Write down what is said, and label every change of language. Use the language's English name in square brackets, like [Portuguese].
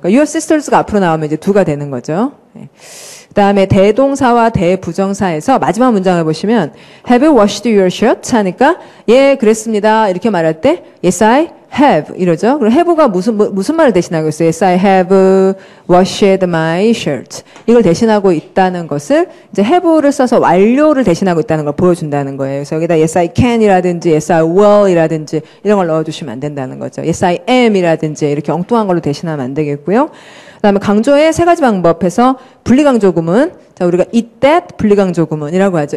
[Korean] 그러니까 your sisters가 앞으로 나오면 이제 do가 되는 거죠. 네. 그 다음에 대동사와 대부정사에서 마지막 문장을 보시면 [English] Have you washed your shirt? [Korean] 하니까 예, 그랬습니다. 이렇게 말할 때 [English] Yes, I have [Korean] 이러죠. 그럼 have가 무슨 말을 대신하고 있어요? [English] Yes, I have washed my shirt. [Korean] 이걸 대신하고 있다는 것을 이제 have를 써서 완료를 대신하고 있다는 걸 보여준다는 거예요. 그래서 여기다 Yes, I can이라든지 Yes, I will이라든지 이런 걸 넣어주시면 안 된다는 거죠. Yes, I am이라든지 이렇게 엉뚱한 걸로 대신하면 안 되겠고요. 그다음에 강조의 세 가지 방법에서 분리강조 구문. 자, 우리가 이때 분리강조 구문이라고 하죠.